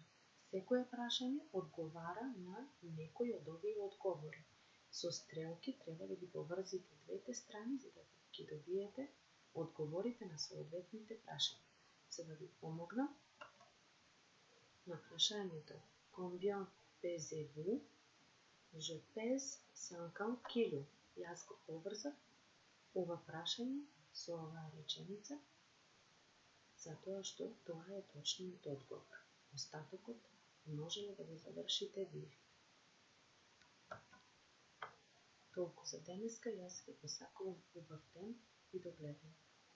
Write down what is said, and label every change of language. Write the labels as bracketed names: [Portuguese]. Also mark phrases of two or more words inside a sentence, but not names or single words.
[Macedonian] Секое прашање одговара на некој од овие одговори. Со стрелки треба да ги поврзите двете страни за да ги добиете одговорите на соодветните прашања. За да ви помогнам, на прашањето [French] Combien pesez-vous? Je pèse 50 kg. [Macedonian] Јас го поврзав ова прашање со оваа реченица, затоа што тоа е точниот одговор. Остатокот можеле да го завршите вие. Толку за денеска, јас ви посакувам убав ден и до гледање.